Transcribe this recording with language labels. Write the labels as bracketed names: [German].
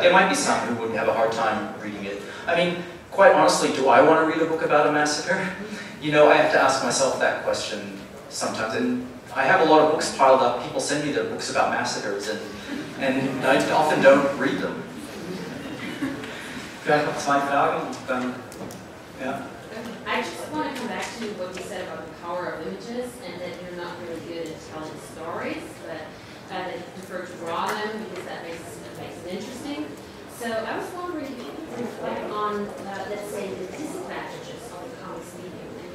[English] There might be some who would have a hard time reading it. I mean, quite honestly, do I want to read a book about a massacre? You know, I have to ask myself that question sometimes. And I have a lot of books piled up. People send me their books about massacres, and I often don't read them. [German] Vielleicht noch zwei Fragen und dann, ja. [English] I just want to come back to what you said about the power of images and that you're not really good at telling stories, but that you prefer to draw them because that makes it interesting. So I was wondering if you could reflect on, let's say, the disadvantages of the comics medium.